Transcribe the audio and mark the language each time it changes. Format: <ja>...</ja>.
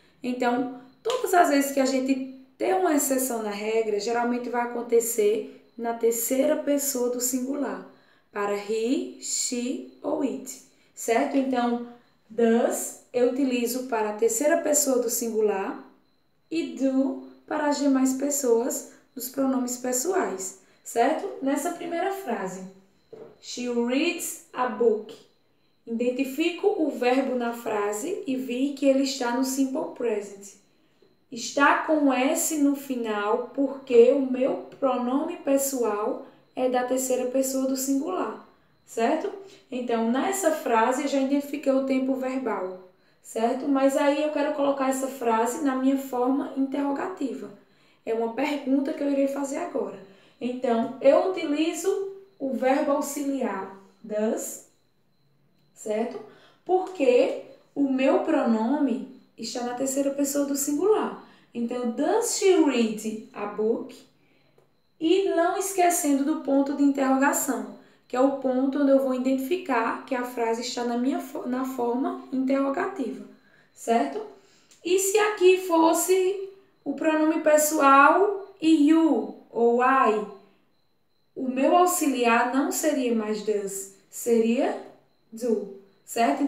<pt>Então, todas as vezes que a gente tem uma exceção na regra, geralmente vai acontecer na terceira pessoa do singular, para he, she ou it, certo? Então, does eu utilizo para a terceira pessoa do singular e do para as demais pessoas dos pronomes pessoais, certo? Nessa primeira frase,</pt> <en>she reads a book.</en> <pt>Identifico o verbo na frase e vi que ele está no simple present. Está com S no final porque o meu pronome pessoal é da terceira pessoa do singular, certo? Então, nessa frase eu já identifiquei o tempo verbal, certo? Mas aí eu quero colocar essa frase na minha forma interrogativa. É uma pergunta que eu irei fazer agora. Então, eu utilizo o verbo auxiliar does, certo? Porque o meu pronome está na terceira pessoa do singular.</pt> <en>Então, does she read a book?</en> <pt>E não esquecendo do ponto de interrogação, que é o ponto onde eu vou identificar que a frase está na forma interrogativa, certo? E se aqui fosse o pronome pessoal e you ou I, o meu auxiliar não seria mais does, seria do, certo?</pt>